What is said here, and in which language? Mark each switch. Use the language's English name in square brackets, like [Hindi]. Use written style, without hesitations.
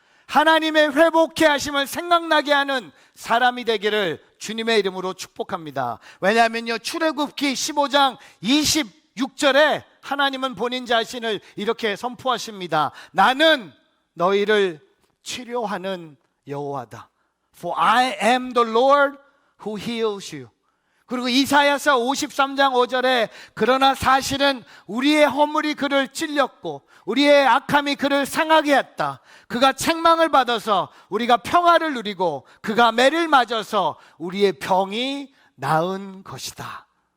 [Korean] 하나님의 회복해 하심을 생각나게 하는 사람이 되기를 주님의 이름으로 축복합니다. 왜냐하면요, 출애굽기 15장 26절에 하나님은 본인 자신을 이렇게 선포하십니다. 나는 너희를 치료하는 여호와다. [English] For I am the Lord who heals you. [Korean] 그리고 이사야서 53장 5절에 그러나 사실은 우리의 허물이 그를 찔렸고 우리의 악함이 그를 상하게 했다. 그가 책망을 받아서 우리가 평화를 누리고 그가 매를 맞아서 우리의 병이 나은 것이다.